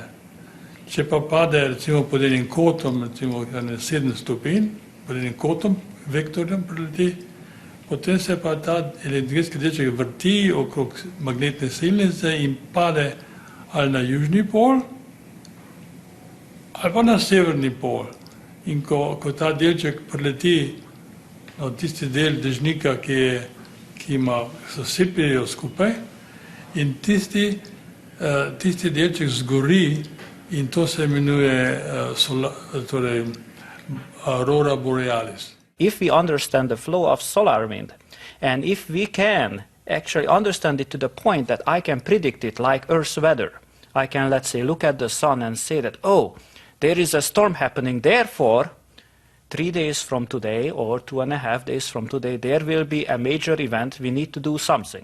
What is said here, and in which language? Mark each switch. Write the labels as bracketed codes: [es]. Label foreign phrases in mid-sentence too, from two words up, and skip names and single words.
[sl] Če pa pade recimo pod enim kotom, recimo 7 stopinj, pod enim kotom, vektorjem preleti, potem se pa ta energetski delček vrti okrog magnetne silnice in pade ali na južni pol, ali pa na severni pol. In ko ta delček preleti na tisti del dežnika, ki ima sosipijo skupaj, in tisti delček zgori, in to se imenuje aurora borealis. [en] If we understand the flow of solar wind, and if we can actually understand it to the point that I can predict it like Earth's weather, I can, let's say, look at the sun and say that, oh, there is a storm happening, therefore, 3 days from today or 2.5 days from today, there will be a major event, we need to do something.